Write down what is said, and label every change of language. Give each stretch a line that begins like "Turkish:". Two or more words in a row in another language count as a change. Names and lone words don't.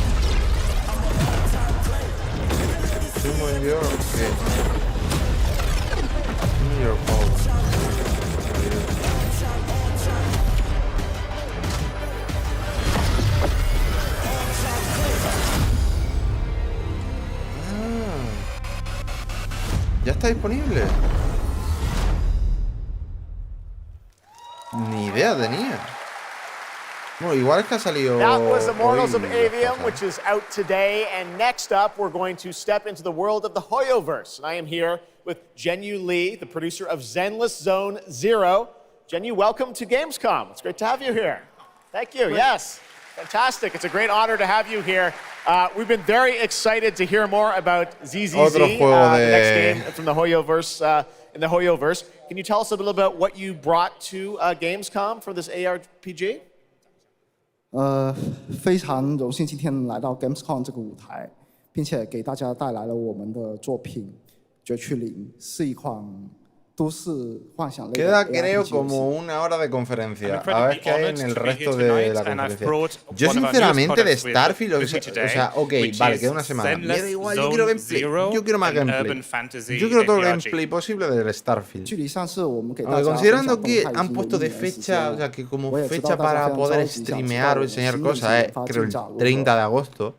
Spanish: New York ¿Ya está disponible? Ni idea tenía. Bueno, igual es que ha salido.
English: That was Immortals of
Spanish: hoy,
English: Avium, which is out today. And next up, we're going to step into the world of the Hoyoverse. And I am here with Jenyu Lee, the producer of Zenless Zone Zero. Jenyu, welcome to Gamescom. It's great to have you here. Thank you. Yes, fantastic. It's a great honor to have you here. We've been very excited to hear more about ZZZ, the next game from the Hoyoverse. In the Hoyoverse, can you tell us a little about what you brought to Gamescom for this ARPG?
Chinese: 非常荣幸今天来到 Gamescom 这个舞台，并且给大家带来了我们的作品《绝区零》，是一款
Spanish: Queda, creo, como una hora de conferencia. A ver qué hay en el resto de la conferencia. Yo, sinceramente, de Starfield, o sea, ok, vale, queda una semana. Me da igual, yo quiero gameplay. Yo quiero más gameplay. Yo quiero todo el gameplay posible del Starfield. Aunque considerando que han puesto de fecha, o sea, que como fecha para poder streamear o enseñar cosas, creo el 30 de agosto.